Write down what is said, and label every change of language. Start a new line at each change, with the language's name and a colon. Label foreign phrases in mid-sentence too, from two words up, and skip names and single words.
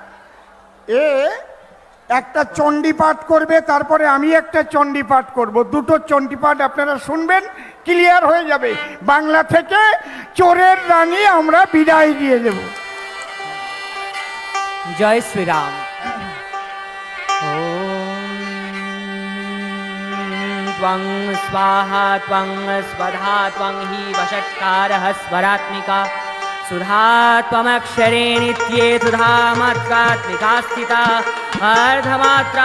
Bangla: একটা চণ্ডী পাঠ করবে, তারপরে আমি একটা চণ্ডী পাঠ করব। দুটো চণ্ডী পাঠ আপনারা শুনবেন, ক্লিয়ার হয়ে যাবে। বাংলা থেকে চোরের রানী আমরা বিদায় দিয়ে দেব। জয় শ্রীরাম।
Sanskrit: त्वं स्वाहा त्वं स्वधा त्वं हि वषट्कारः स्वरात्मिका सुधा त्वमक्षरे नित्ये सुधामात्रात्मिका स्थिता अर्धमात्रा